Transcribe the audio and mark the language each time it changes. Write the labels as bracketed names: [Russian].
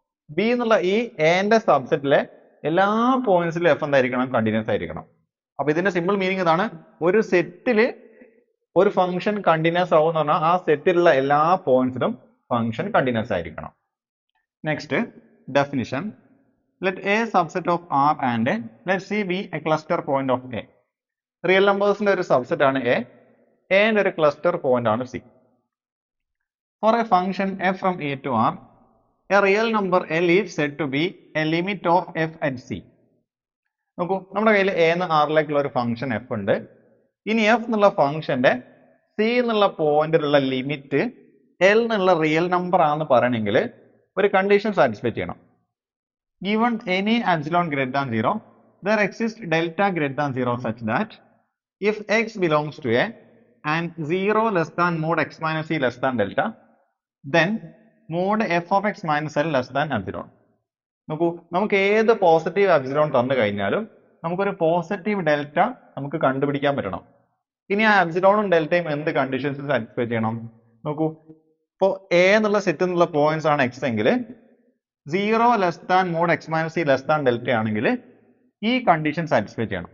[Malayalam] B എന്നുള്ള ഈ എന്റെ സബ്സെറ്റിലെ എല്ലാ പോയിന്റ്സിലും എഫ് എന്തായിരിക്കണം? കണ്ടിന്യൂസ് ആയിരിക്കണം. അപ്പൊ ഇതിന്റെ സിമ്പിൾ മീനിങ് ഇതാണ്: ഒരു സെറ്റില് ഒരു ഫംഗ്ഷൻ കണ്ടിന്യൂസ് ആവും എന്ന് പറഞ്ഞാൽ ആ സെറ്റിലുള്ള എല്ലാ പോയിന്റ്സിലും ഫംഗ്ഷൻ കണ്ടിന്യൂസ് ആയിരിക്കണം. [English] Next definition. Let A subset of R and let C be a cluster point of A. [Malayalam] Real numbers ന്റെ ഒരു സബ്സെറ്റ് ആണ് A. A ന്റെ ഒരു ക്ലസ്റ്റർ പോയിന്റ് ആണ് C. [English] For a function f from A to R, a real number L is said to be a limit of f at C. [Malayalam] നോക്കൂ, നമ്മുടെ കയ്യിൽ A എന്ന് ആറിലേക്കുള്ള ഒരു ഫംഗ്ഷൻ f ഉണ്ട്. ഇനി f എന്നുള്ള ഫംഗ്ഷന്റെ C എന്നുള്ള പോയിന്റിലുള്ള ലിമിറ്റ് L എന്നുള്ള റിയൽ നമ്പർ ആണെന്ന് പറയണമെങ്കിൽ ഒരു കണ്ടീഷൻ സാറ്റിസ്ഫൈ ചെയ്യണം. [English] Given any epsilon greater than 0, there exists delta greater than 0 such that if x belongs to A and 0 less than mod x minus c less than delta, then mod f of x minus l less than epsilon. [Malayalam] നോക്കൂ, നമുക്ക് ഏത് positive epsilon തന്നു കഴിഞ്ഞാലും നമുക്കൊരു positive delta നമുക്ക് കണ്ടുപിടിക്കാൻ പറ്റണം. ഇനി ആ എപ്സിലോണും ഡെൽറ്റയും എന്ത് കണ്ടീഷൻസ് സാറ്റിസ്ഫൈ ചെയ്യണം? നോക്കൂ, ഇപ്പോൾ എ എന്നുള്ള സെറ്റ് എന്നുള്ള പോയിന്റ്സ് ആണ് എക്സ് എങ്കിൽ 0 less than mode X minus C less than delta ആണെങ്കിൽ ഈ കണ്ടീഷൻ സാറ്റിസ്ഫൈ ചെയ്യണം.